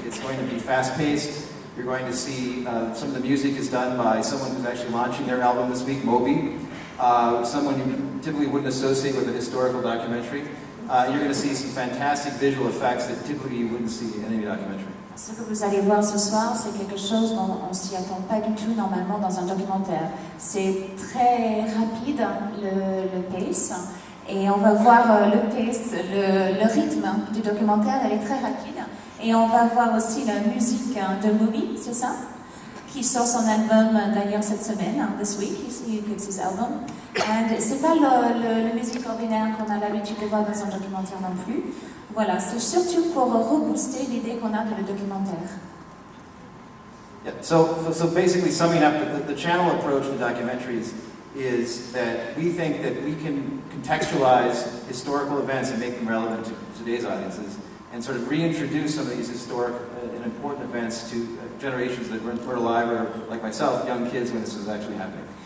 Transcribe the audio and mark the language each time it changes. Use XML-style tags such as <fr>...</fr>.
<en>It's going to be fast-paced. You're going to see some of the music is done by someone who's actually launching their album this week, Moby, someone you typically wouldn't associate with a historical documentary. You're going to see some fantastic visual effects that typically you wouldn't see in any documentary.</en> <fr>Ce que vous allez voir ce soir, c'est quelque chose dont on ne s'y attend pas du tout normalement dans un documentaire. C'est très rapide, le pace, et on va voir le pace, le rythme du documentaire, elle est très rapide. Et on va voir aussi la musique de Moby, c'est ça? Qui sort son album d'ailleurs cette semaine,</fr> <en>this week, he gives his album.</en> <fr>Et c'est pas le musique ordinaire qu'on a l'habitude de voir dans un documentaire non plus. Voilà, c'est surtout pour rebooster l'idée qu'on a de le documentaire.</fr> <en>Yeah, so basically summing up, the channel approach to documentaries is that we think that we can contextualize historical events and make them relevant to today's audiences and sort of reintroduce some of these historic and important events to generations that were alive, or like myself, young kids when this was actually happening.</en>